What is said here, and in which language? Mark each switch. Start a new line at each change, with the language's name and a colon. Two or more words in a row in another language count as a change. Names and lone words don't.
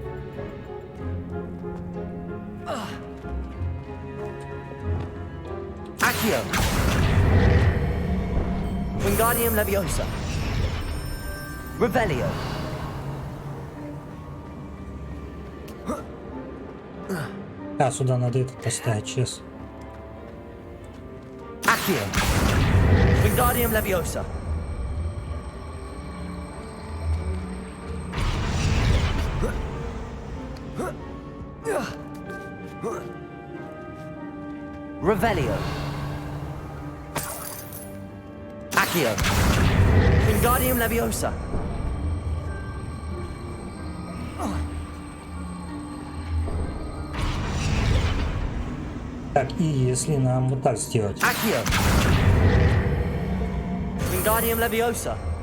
Latin: Accio. Wingardium Leviosa. Revelio.
Russian: А, сюда надо этот поставить, сейчас.
Latin: Accio. Wingardium Leviosa. Revelio. Accio. Wingardium Leviosa.
Russian: Так, и если нам вот так сделать.
Latin: Accio. Wingardium Leviosa.